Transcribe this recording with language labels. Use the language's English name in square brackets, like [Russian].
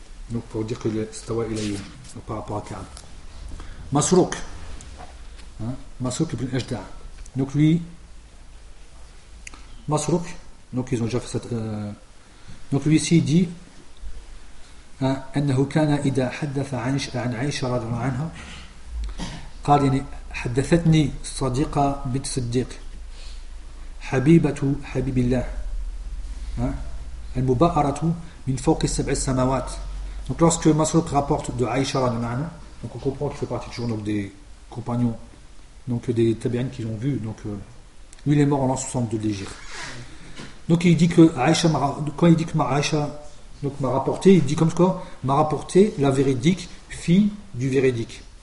[French] Donc pour dire que le Stawa ilayhi par rapport à Ka'b. Masruk. Hein? Masruk ibn Ajda. Donc lui, Masruk, donc ils ont déjà fait cette. Donc lui ici il dit [Arabic] أنه كان إذا حدث عن عائشة رضي الله عنها قال يعني حدثتني صديقة بنت صديق حبيبة حبيب الله المبارة من فوق السبع السماوات. [French] Donc lorsque Masruk rapporte de Aïcha [Arabic] رضي الله عنها, [French] donc on comprend qu'il fait partie toujours donc des compagnons, donc des tabi'in qu'ils ont vus, donc lui il est mort en l'an 62 de l'Hégire. Donc il dit que Aïcha, quand il dit que Aïcha donc m'a rapporté, il dit comme quoi, m'a rapporté la véridique fille du véridique.